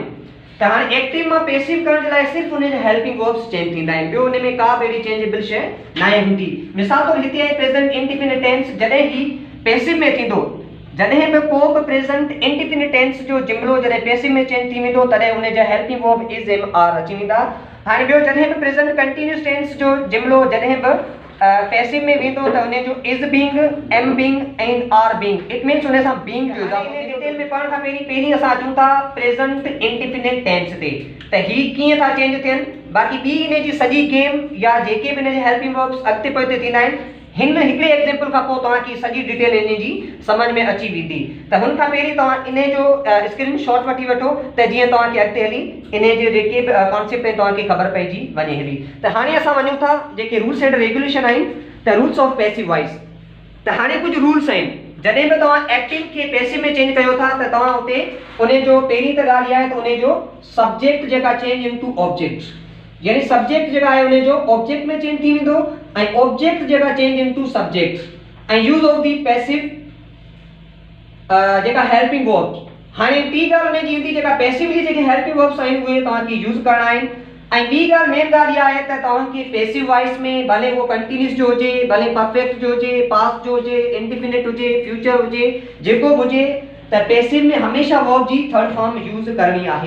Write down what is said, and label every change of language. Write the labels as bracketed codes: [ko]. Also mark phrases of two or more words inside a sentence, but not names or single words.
[sd] त हाणे एक्टिव मां पैसिव करण जे लाइ सिर्फ़ु उन जा [en] helping verbs change [sd] थींदा आहिनि, ॿियो उन में का बि अहिड़ी चेंजेबल शइ न हूंदी। मिसाल तौरु हिते आहे [en] present indefinite tense. [sd] जॾहिं ही पैसिव में थींदो, जॾहिं बि को बि [en] present indefinite tense [sd] जो जुमिलो जॾहिं पैसिव में चेंज थी वेंदो तॾहिं उन जा [en] helping verb is am are [sd] अची वेंदा। हाणे ॿियो जॾहिं बि [en] present continuous tense [sd] जो जुमिलो जॾहिं बि पैसिव में वेंदो त उन जो [en] is being, am being and are being, it means [sd] उन सां बीइंग जो इज़ाफ़ो। डिटेल में पढ़ण खां पहिरीं असां अचूं था [en] present indefinite tense [sd] ते त ही कीअं था चेंज थियनि। बाक़ी ॿी इन जी सॼी गेम या जेके बि इन जे [en] helping verbs [sd] अॻिते पोइते थींदा आहिनि, हिन हिकिड़े एग्जाम्पल खां पोइ तव्हांखे सॼी डिटेल इन जी सम्झ में अची वेंदी। त हुन खां पहिरीं तव्हां इन जो स्क्रीनशॉट वठी वठो त जीअं तव्हांखे अॻिते हली इन जे जेके बि कॉन्सेप्ट आहिनि तव्हांखे ख़बर पइजी वञे हली। त हाणे असां वञूं था जेके [en] rules and regulation [sd] आहिनि, त [en] rules of passive voice. [sd] त हाणे कुझु रूल्स आहिनि। जॾहिं बि तव्हां एक्टिव खे पैसिव में चेंज कयो था त तव्हां उते उन जो पहिरीं त ॻाल्हि इहा आहे त उन जो सब्जेक्ट जेका [en] change into object, [sd] यानी सब्जेक्ट जेका आहे उन जो ऑब्जेक्ट में चेंज थी वेंदो ऐं ऑब्जेक्ट जेका [en] change into subject [sd] ऐं [en] use of the passive [sd] जेका [en] helping verbs. [sd] हाणे ॿी ॻाल्हि उन जी ईंदी जेका पैसिवली जेके [en] helping verbs [sd] आहिनि उहे तव्हांखे यूज़ करणा आहिनि। ऐं ॿी ॻाल्हि मेन ॻाल्हि इहा आहे त तव्हांखे [en] passive voice [sd] में भले उहो कंटिन्यूअस जो हुजे, भले परफेक्ट जो हुजे, पास्ट जो हुजे, इंडेफिनिट हुजे, फ्यूचर हुजे, जेको बि हुजे, त पैसिव में हमेशह वर्ब जी [en] third form use [sd] करणी आहे।